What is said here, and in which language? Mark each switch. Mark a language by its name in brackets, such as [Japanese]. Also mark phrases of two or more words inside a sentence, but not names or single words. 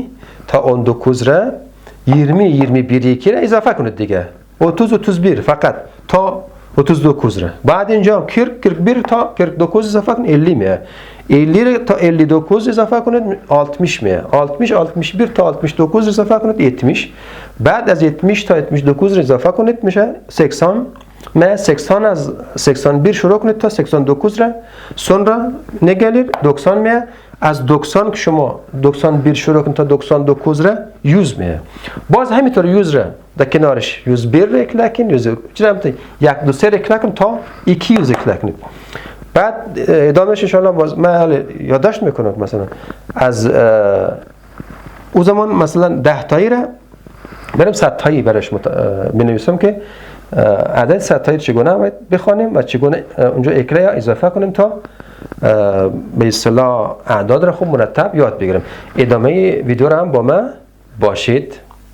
[Persian] تا 19 را 20 21 2 را اضافه کنید دیگه 30 31 فقط تا 32 را بعد اینجا 40 41 تا 42 اضافه کنید 50 میاد 50 تا 52 اضافه کنید 60 میاد 60 61 تا 62 اضافه کنید 70 بعد از 70 تا 72 اضافه کنید میشه 80 ما 80 از 81 شروع کنید تا 82 را [Turkish] sonra ne gelir [Persian] 90 میاد از 90 که شما 91 شروع کنید تا 92 را 100 میاد باز همینطور 100 را در کنارش 101 را اکلا کنید 1 2 3 را اکلا کنید تا 200 اکلا کنید بعد ادامهش ان شاء الله باز من یادداشت میکنم مثلا از اون زمان مثلا 10 تایی را بریم 100 تایی براش بنویسم که عدد 100 تایی چگونه باید بخوانیم و چگونه اونجا اکرا یا اضافه کنیم تا به اصطلاح اعداد را خوب مرتب یاد بگیریم ادامه ویدیو را هم با من باشید